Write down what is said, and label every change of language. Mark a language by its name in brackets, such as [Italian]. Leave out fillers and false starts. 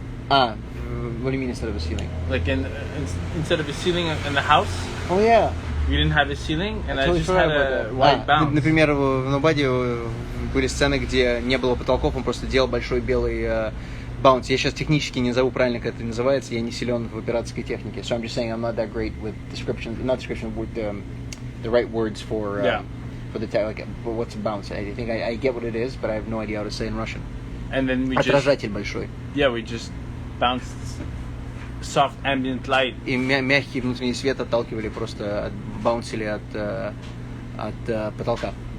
[English] What do you mean instead of a ceiling? Like instead of a ceiling in the house. Oh yeah. We didn't have a ceiling, and I just had a white bounce. [Russian] Например, в Nobody были сцены, где не было потолков, он просто делал большой белый bounce. Я сейчас технически не назову правильно, как это называется, я не силен в операторской технике. [English] So I'm just saying I'm not that great with with the right words for the like what's a bounce. I think I get what it is, but I have no idea how to say it in Russian. And then we [Russian] отражатель большой. [English] Yeah, we just bounced soft ambient light. [Russian] И мягкий внутренний свет отталкивали, просто баунсили от потолка.